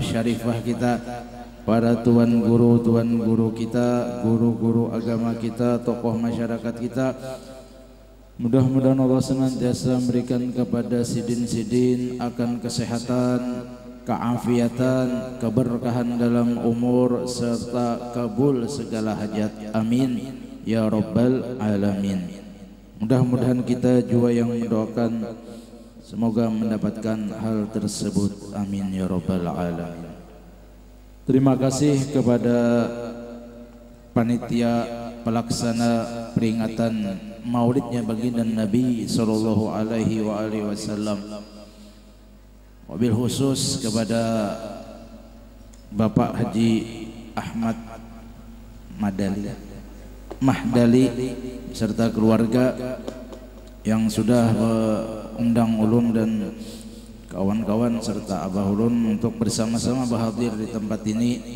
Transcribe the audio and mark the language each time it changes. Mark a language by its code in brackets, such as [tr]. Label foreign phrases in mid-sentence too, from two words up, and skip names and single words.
[id] syarifah kita, para tuan guru kita, guru-guru agama kita, tokoh masyarakat kita, mudah-mudahan Allah senantiasa memberikan kepada sidin-sidin akan kesehatan, keafiatan, keberkahan dalam umur serta kabul segala hajat. [ar] آمين يا رب العالمين. [id] Mudah-mudahan kita juga yang mendoakan semoga mendapatkan hal tersebut. [ar] آمين يا رب العالمين. [id] Terima kasih kepada panitia pelaksana peringatan maulidnya baginda Nabi [ar] صلى الله عليه وسلم. وبالخصوص [id] kepada Bapak Haji Ahmad Mahdali serta keluarga yang sudah mengundang ulun dan kawan-kawan serta abah ulun untuk bersama-sama berhadir di tempat ini.